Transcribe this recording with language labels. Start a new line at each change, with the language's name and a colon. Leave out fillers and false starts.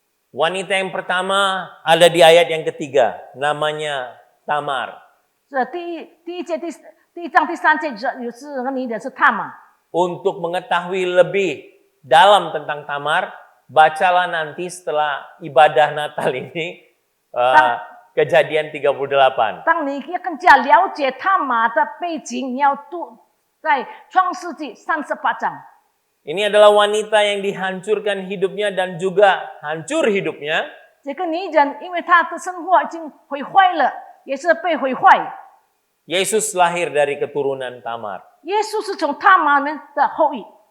Indonesian: Wanita yang pertama ada di ayat yang ketiga, namanya Tamar.
Chinese: 这第一节第1章第3节有4个女人是塔玛。
Indonesian: Untuk mengetahui lebih dalam tentang Tamar, bacalah nanti setelah ibadah Natal ini Kejadian 38.
Chinese: 当你更加了解塔玛的背景，你要读在创世纪38章。
Indonesian: Ini adalah wanita yang dihancurkan hidupnya dan juga hancur hidupnya.
Chinese: 这个女人因为她的生活已经毁坏了，也是被毁坏。
Indonesian: Yesus lahir dari keturunan Tamar.
Chinese: 耶稣是从塔玛们的后裔。